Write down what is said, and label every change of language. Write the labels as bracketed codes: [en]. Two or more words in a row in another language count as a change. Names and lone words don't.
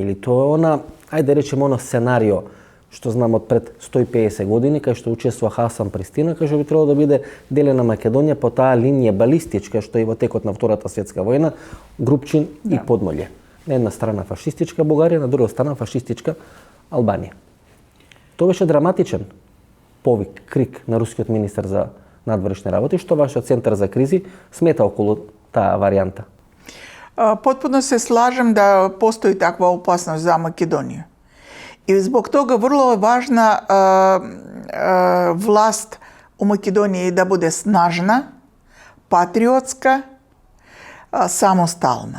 [mk] Или тоа е она, ајде да речеме, оно сценарио што знам од пред 150 години, кај што учествува Хасан Пристина, кај што би требало да биде делена Македонија по таа линија балистичка што и во текот на Втората светска војна, Групчин и Подмолје. На една страна фашистичка Бугарија, на друга страна фашистичка Албанија. Тоа беше драматичен повик, крик на рускиот министар за надворешни работи. Што вашиот центар за кризи смета околу таа варијанта? [sr] Potpuno se slažem da postoji takva opasnost za Makedoniju. I zbog toga vrlo je važna vlast u Makedoniji da bude snažna, patriotska, samostalna.